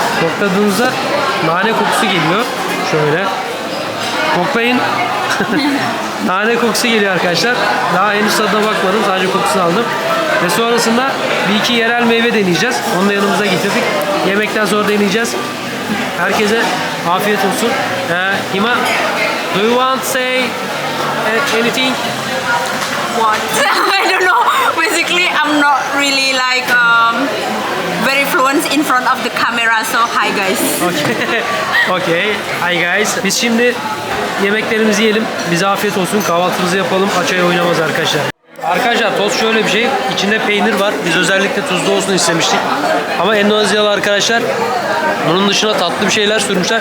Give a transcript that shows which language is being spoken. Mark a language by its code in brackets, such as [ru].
[tr] Kokladığınızda nane kokusu geliyor. Şöyle. Koklayın. Nane kokusu geliyor arkadaşlar. Daha henüz tadına bakmadım. Sadece kokusunu aldım. Ve sonrasında bir iki yerel meyve deneyeceğiz. Onu da yanımıza getirdik. Yemekten sonra deneyeceğiz. Herkese afiyet olsun. [en] Hima, do you want to say anything? What? I don't know. Basically, I'm not really like very fluent in front of the camera. So hi guys. Okay. Okay. Hi guys. [tr] Biz şimdi yemeklerimizi yiyelim. Bize afiyet olsun. Kahvaltımızı yapalım. Açay oynamaz arkadaşlar. Arkadaşlar tost şöyle bir şey. İçinde peynir var. Biz özellikle tuzlu olsun istemiştik. Ama Endonezyalı arkadaşlar bunun dışına tatlı bir şeyler sürmüşler.